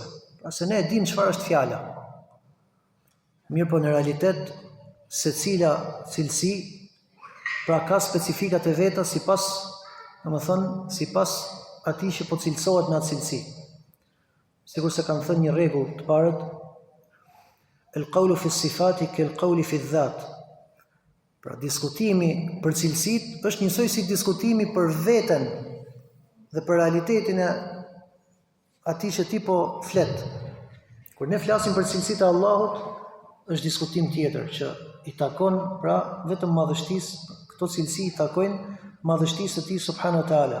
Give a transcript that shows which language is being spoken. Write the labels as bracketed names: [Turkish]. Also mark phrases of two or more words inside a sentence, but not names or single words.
[Albanian] Pra se ne e dim çfarë është fjala. Mirë po në realitet, secila cilësi pra ka specifikat e veta sipas atij që po cilësohet me atë cilësi. Sikur se kanë thënë një rregull të parët, [Arabic] القول في الصفات كالقول في الذات. [Albanian] Pra diskutimi për cilësitë është njësoj si diskutimi për veten dhe për realitetin e atij që ti po flet. Kur ne flasim për cilësitë e Allahut, është diskutim tjetër që i takon pra vetëm madhështisë, këto cilësi i takojnë madhështisë së tij [Arabic] سبحانه وتعالى.